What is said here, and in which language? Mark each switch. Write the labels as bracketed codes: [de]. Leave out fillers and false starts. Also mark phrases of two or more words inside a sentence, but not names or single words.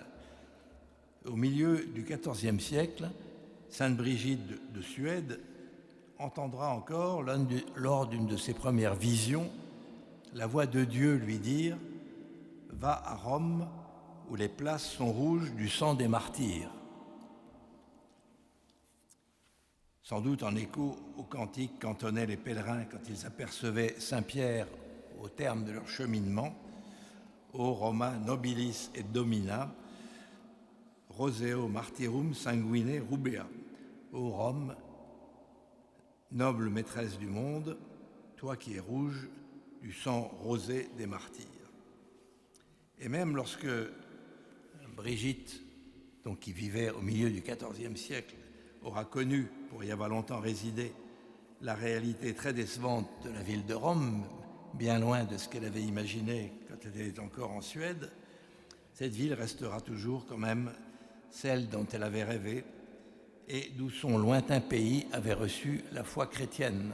[fr] Au milieu du XIVe siècle, sainte Brigitte de Suède entendra encore, lors d'une de ses premières visions, la voix de Dieu lui dire « Va à Rome, où les places sont rouges du sang des martyrs ». Sans doute en écho au cantique qu'entonnaient les pèlerins quand ils apercevaient Saint-Pierre au terme de leur cheminement, « [la] O Roma nobilis et domina, roseo martyrum sanguine rubea [fr] » Ô Rome, noble maîtresse du monde, toi qui es rouge du sang rosé des martyrs. Et même lorsque Brigitte, donc qui vivait au milieu du XIVe siècle, aura connu, pour y avoir longtemps résidé, la réalité très décevante de la ville de Rome, bien loin de ce qu'elle avait imaginé quand elle était encore en Suède, cette ville restera toujours quand même celle dont elle avait rêvé et d'où son lointain pays avait reçu la foi chrétienne.